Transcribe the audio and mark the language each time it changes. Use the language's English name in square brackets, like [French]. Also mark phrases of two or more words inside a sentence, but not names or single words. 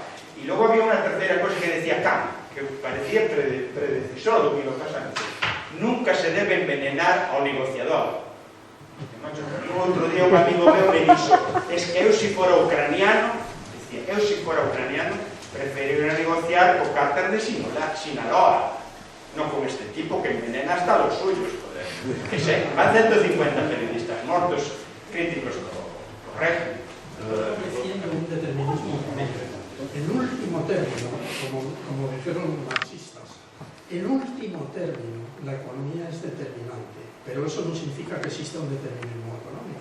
[Galician] E logo había unha terceira cosa que decía Kant, que parecía predecisor do que iba a pasar. Nunca se debe envenenar ao negociador. Outro día un amigo meu me dixo, es que eu se fora ucraniano, preferiría negociar co cárter de Sinaloa, non con este tipo que envenena [Spanish] hasta los suyos, joder. [Galician] Que sei, van 150 periodistas mortos críticos co régimen. [Spanish] Defiende un determinismo político. En último término, como dijeron los marxistas, en último término la economía es determinante, pero eso no significa que exista un determinismo económico.